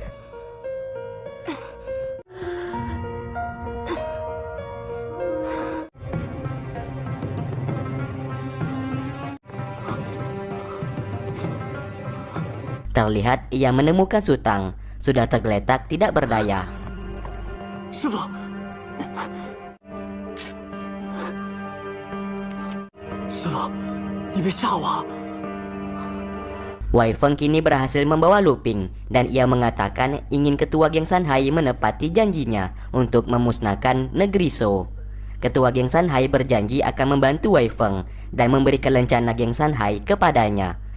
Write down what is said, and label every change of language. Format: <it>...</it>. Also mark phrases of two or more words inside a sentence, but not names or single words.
<id>Terlihat ia menemukan Su Tang, sudah tergeletak tidak berdaya.</id> <zh>师傅，师傅，你别吓我！</zh> <id>Wei Feng kini berhasil membawa Lu Ping dan ia mengatakan ingin ketua geng Sanhai menepati janjinya untuk memusnahkan negeri Zhou. Ketua geng Sanhai berjanji akan membantu Wei Feng dan memberikan rencana geng Sanhai kepadanya.</id>